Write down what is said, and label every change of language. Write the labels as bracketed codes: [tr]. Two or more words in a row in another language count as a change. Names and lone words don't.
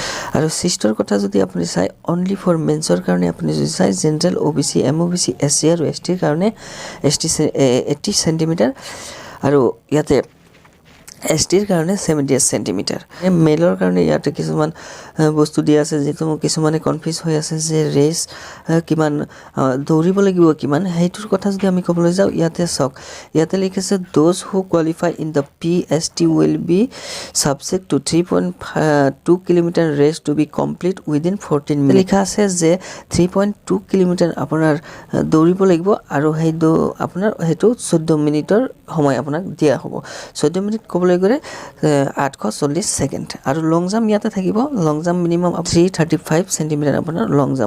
[as] আৰু চিষ্টৰ কথা যদি আপুনি চাই [en] only for mens [as] কাৰণে আপুনি যদি চাই জেনেৰেল OBC MOBC SC আৰু STৰ কাৰণে 80 চেণ্টিমিটাৰ। আৰু ইয়াতে STৰ কাৰণে 78 সেন্টিমিটাৰ মেলৰ কাৰণে ইয়াতে কিছুমান বস্তু দিয়া আছে যেটো কিছুমানে কনফিউজ হৈ আছে যে ৰেস কিমান দৌৰিব লাগিব কিমান হেইটোৰ কথা যদি আমি ক'বলৈ যাওঁ ইয়াতে সক ইয়াতে লিখিছে [en] those who qualify in the PST will be subject to 3.2 কিলোমিটাৰ ৰেস to be complete within [as] 14 minutes লিখা আছে যে 3.2 কিলোমিটাৰ আপোনাৰ দৌৰিব লাগিব আৰু হেইটো আপোনাৰ হেইটো 14 মিনিটৰ সময় আপোনাক দিয়া হ'ব 14 মিনিট ক'বলৈ গ'লে 840 সেকেন্ড আৰু [en] long jump [as] ইয়াতে থাকিব [en] long jump minimum [as] 335 সেন্টিমিটাৰ আপোনাৰ [en] long jump